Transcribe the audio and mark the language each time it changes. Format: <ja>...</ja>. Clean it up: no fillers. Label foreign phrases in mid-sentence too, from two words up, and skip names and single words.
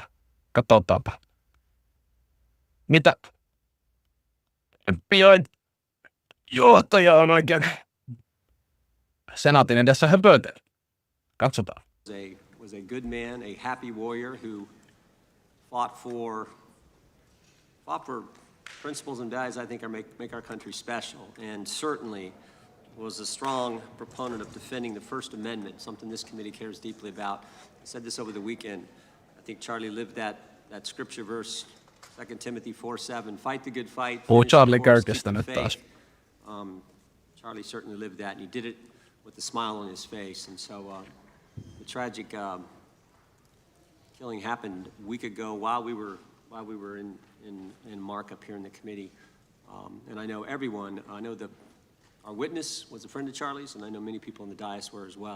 <fi>Katsotaanpa. Mitä? Pian johtaja on oikein senaatin edessä höpötellä. Katsotaan.</fi> <en>Was a good man, a happy warrior who fought for principles and values I think make our country special, and certainly was a strong proponent of defending the First Amendment, something this committee cares deeply about. I said this over the weekend. I think Charlie lived that scripture verse, 2 Timothy 4:7, fight the good fight.</en> <fi>Charlie Kirkistä nyt taas.</fi> <en>Charlie certainly lived that, and he did it with a smile on his face. And so the tragic killing happened a week ago while we were in markup here in the committee. And I know everyone, our witness was a friend of Charlie's, and I know many people in the dais were as well.</en>